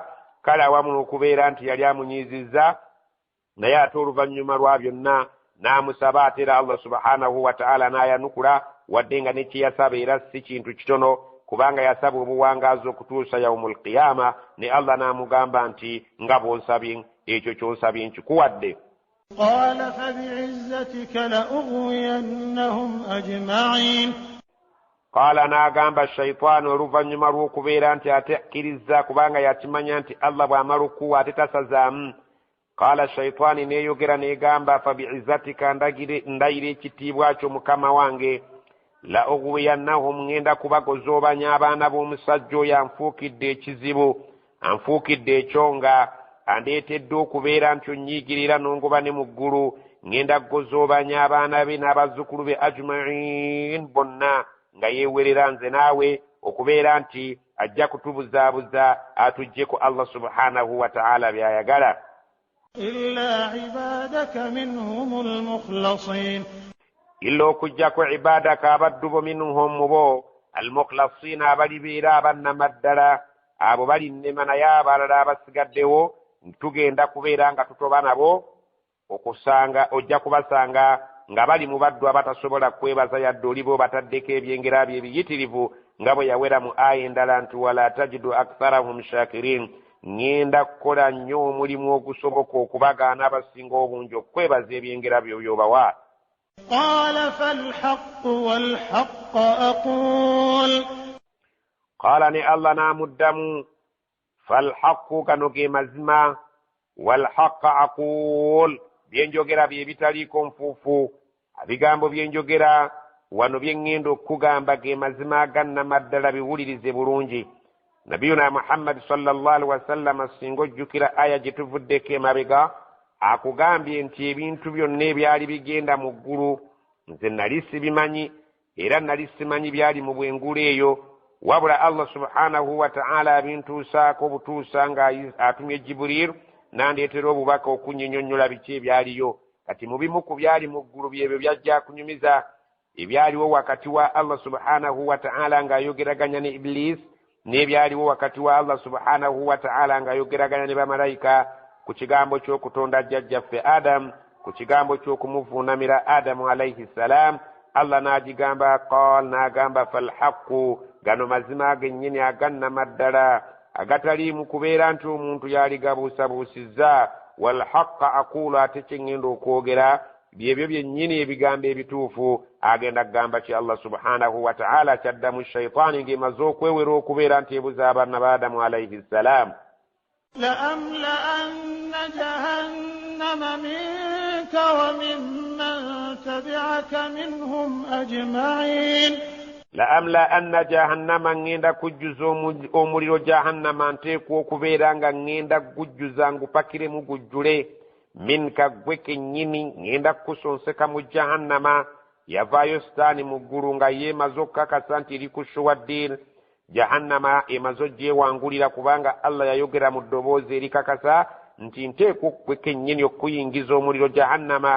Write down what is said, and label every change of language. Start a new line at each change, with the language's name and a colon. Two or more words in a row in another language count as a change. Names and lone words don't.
Ganda: Kale awamu n'okubeera nti yali amunyiizizza naye ate oluvannyuma lwa byonna n'amusaba ate era
Arabic: الله سبحانه وتعالى
Ganda: n'ayanukula wadde nga ne kye yasaba era si kintu kitono kubanga yasaba obuwangaazi okutuusa
Arabic: يوم القيامة
Ganda: ne Allah n'amugamba nti nga bw'onsabye ekyo ky'onsabye nkikuwadde.
Arabic: قال فبعزتك لأغوينهم أجمعين
Ganda: Qala n'agamba shayitaani oluvannyuma lw'okubeera nti ate akkiriza kubanga yakimanya nti Allah bw'amala okuwa ate tasazaamu. Qala shayitaani neeyogera n'egamba fabi'izzatika ndayira ekitiibwa kyo mukama wange
Arabic: لأغوينهم
Ganda: ngenda kubagozoobanya abaana b'omusajja oyo anfuukidde ekizibu anfuukidde ekyonga andeetedde okubeera nti onnyiigirira n'ongoba ne mu ggulu ŋŋenda kugozoobanya abaana be n'abazzukulu be ajmain bonna nga yeewerera nze naawe okubeera nti ajja kutubuzaabuza atuggyeko
Arabic: الله سبحانه وتعالى
Ganda: by'ayagala.
Arabic: إلا عبادك منهم المخلصين,
Ganda: illa okuggyako ibadaka abaddu bo minhum mubo almukhlasin abalibeera abannamaddala abo bali nnema naye abalala abasigaddewo tugenda kubeera nga tutoba nabo okusanga ojja kubasanga nga bali mu baddu abatasobola kwebaza yadde olibo bataddeko ebyengera bye ebiyitirivu nga bwe yawera mu aya endala nti
Arabic: ولا تجد أكثرهم شاكرين,
Ganda: ŋŋenda kukola nnyo omulimu ogusoboka okubagaana abasinga obungi okwebaza ebyengera byo byobawa.
Arabic: قال فالحق والحق أقول,
Ganda: qala ne Allah n'amuddamu falhaqqu gano ge mazima
Arabic: والحق أقول
Ganda: byenjogera bye bitaliiko nfuufu, ebigambo byenjogera wano bye ŋŋenda okugamba ge mazima agannamaddala biwulirize bulungi. nabiyuna Muhammad
Arabic: صلى الله عليه وسلم
Ganda: singa ojjukira aya gye tuvuddeko emabega akugambye nti ebintu byonna ebyali bigenda mu ggulu nze nali sibimanyi era nali simanyi byali mu bwengulu eyo, wabula
Arabic: الله سبحانه وتعالى
Ganda: abintuusaako butuusa nga atumye Jibril nandeetera obubaka okunnyonnyonnyola biki ebyaliyo. kati mu bimu ku byali mu ggulu byebyo byajja kunyumiza ebyaliwo wakati wa
Arabic: الله سبحانه وتعالى
Ganda: ng'ayogeraganya ne Iblis, n'ebyaliwo wakati wa
Arabic: الله سبحانه وتعالى
Ganda: ng'ayogeraganya ne bamalayika ku kigambo ky'okutonda jjajjaffe Adam, ku kigambo ky'okumuvuunamira Adamu
Arabic: عليه السلام.
Ganda: Allah n'agigamba qaal, n'agamba falhaqqu, gano mazima gennyini agannamaddala agataliimu kubeera nti omuntu yaligabuusabuusizza.
Arabic: والحق أقول,
Ganda: ate kye ŋŋenda okwogera byebyo byennyini ebigambo ebituufu agenda kugamba ki
Arabic: الله سبحانه وتعالى
Ganda: kyaddamu shaytaani ng'emaze okwewera okubeera nti ebuza abaana ba Adamu
Arabic: عليه السلام. لأملأن جهنم منك وممن تبعك منهم أجمعين, لأملأن جهنم
Ganda: ŋŋenda kujjuza omuliro jahannama nteekwa okubeera nga ŋŋenda gujjuza ngupakiremu gujjule minka gwe kennyini ŋŋenda kukusonseka mu jahannama. yavaayo sitaani mu ggulu nga yeemaze okukakasa nti eri ku shuwaddiin. jahannama emaze ogyewangulira kubanga Allah yayogera mu ddoboozi erikakasa nti nteekwa gwe kennyini okuyingiza omuliro jahannama.